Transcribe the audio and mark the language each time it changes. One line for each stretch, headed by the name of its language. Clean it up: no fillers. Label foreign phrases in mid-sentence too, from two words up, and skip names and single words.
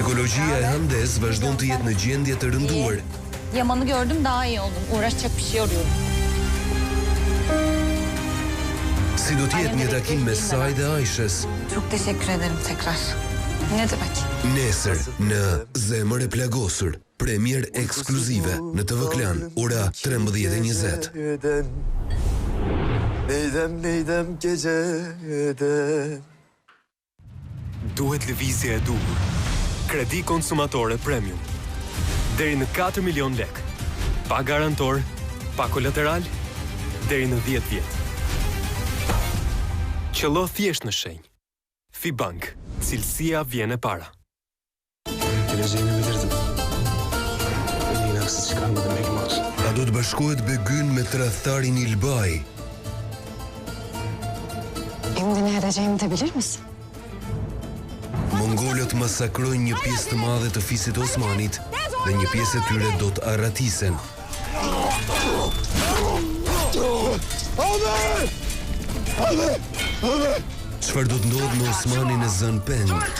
Albanian: Teknologjia e Handes vazhdon të jetë në gjendje të rënduar.
Turkish: Yaman'ı gördüm, daha iyi oldum. Uğraşacak bir şey arıyorum.
Albanian: Si do të jetë një takim me saj dhe Aishës?
Turkish: Çok teşekkür ederim tekrar. Ne demek?
Albanian: Nesër në Zemër e plagosur, premier ekskluzive në TV Klan, ora 13:20.
Turkish: Neydem geceden.
Albanian: Duhet lëvizje e duhur. Kredi konsumatore premium. Deri në 4 milion lek. Pa garantor, pa kolateral, deri në 10 vjet. Qëllo thjesht në shenjë. Fibank, cilësia vjen e para.
Turkish: Geleceğini bilirdim. Beni haksız çıkarmadım Elmas.
Albanian: A do të bashkohet Begyn me tradhtarin Ilbaj?
Turkish: Şimdi ne edeceğimi de bilir misin?
Albanian: Mongolët masakrojnë një pjesë të madhe të fisit Osmanit dhe një pjesë e tyre do të arratisen. Çfarë do të ndodhë me Osmanin e Zën Peng?